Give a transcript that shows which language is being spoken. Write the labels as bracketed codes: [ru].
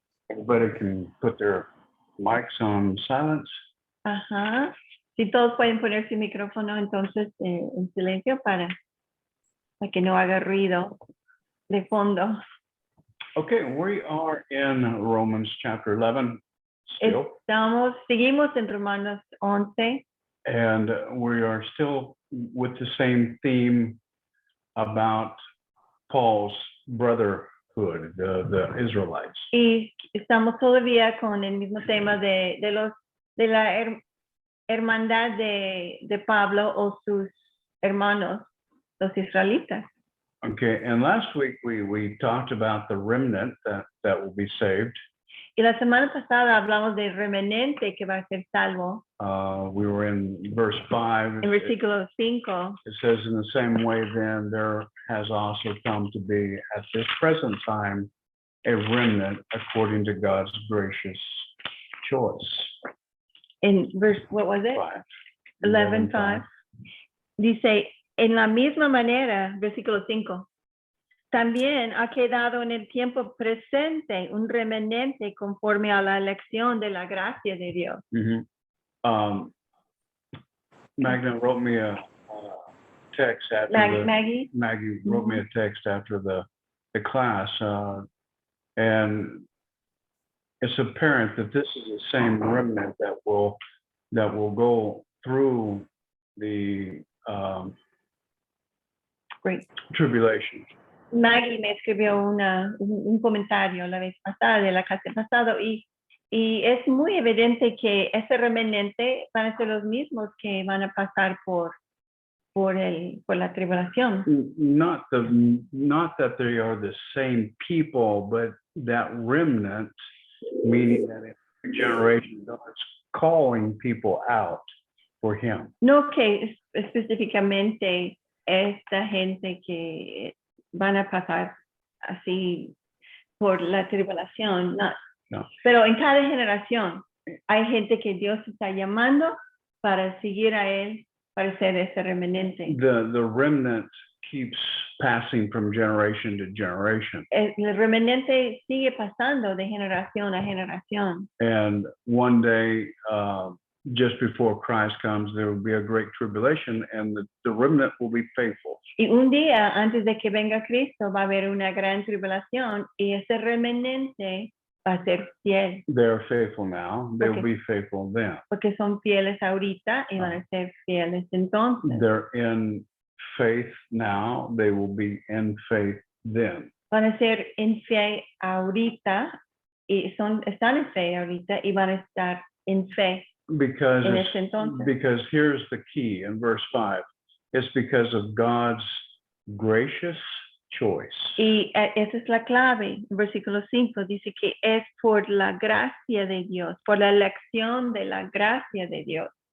[en] Everybody can put their mics on silence. Ajá. [es] Si todos pueden poner su micrófono entonces en silencio para que no haga ruido de fondo. [en] Okay, we are in Romans chapter 11 still, [es] Seguimos en Romanos 11 [en] and we are still with the same theme about Paul's brotherhood, the Israelites. [es] y estamos todavía con el mismo tema de la hermandad de Pablo o sus hermanos, los israelitas. [en] Okay, and last week we talked about the remnant that will be saved. [es] Y la semana pasada hablamos del remanente que va a ser salvo. [en] We were in verse 5. [es] En versículo 5. [en] It says, in the same way, then, there has also come to be at this present time a remnant according to God's gracious choice. [es] En [en] verse, what was it? 5. 11:5. [es] Dice, en la misma manera, versículo 5, también ha quedado en el tiempo presente un remanente conforme a la elección de la gracia de Dios. [en] Magna wrote me a text after Maggie wrote me a text after the class, and it's apparent that this is the same remnant that will go through the Great. tribulation. [es] Maggie me escribió un comentario la vez pasada de la clase pasada y es muy evidente que ese remanente van a ser los mismos que van a pasar por la tribulación. [en] Not that they are the same people, but that remnant, meaning that in every generation God's calling people out for Him. [es] No que específicamente esta gente que van a pasar así por la tribulación, no. Pero en cada generación hay gente que Dios está llamando para seguir a Él, para ser ese remanente. [en] The remnant keeps passing from generation to generation. [es] El remanente sigue pasando de generación a generación. [en] And one day, just before Christ comes, there will be a great tribulation, and the remnant will be faithful. [es] Y un día antes de que venga Cristo va a haber una gran tribulación y ese remanente va a ser fiel. [en] They're faithful now. They will be faithful then. [es] Porque son fieles ahorita y van a ser fieles entonces. [en] They're in faith now. They will be in faith then. [es] Van a ser en fe ahorita y están en fe ahorita y van a estar en fe [en] Because [es] en ese entonces. [en] because here's the key in verse 5. It's because of God's gracious choice. [es] Y esa es la clave. El versículo 5 dice que es por la gracia de Dios, por la elección de la gracia de Dios.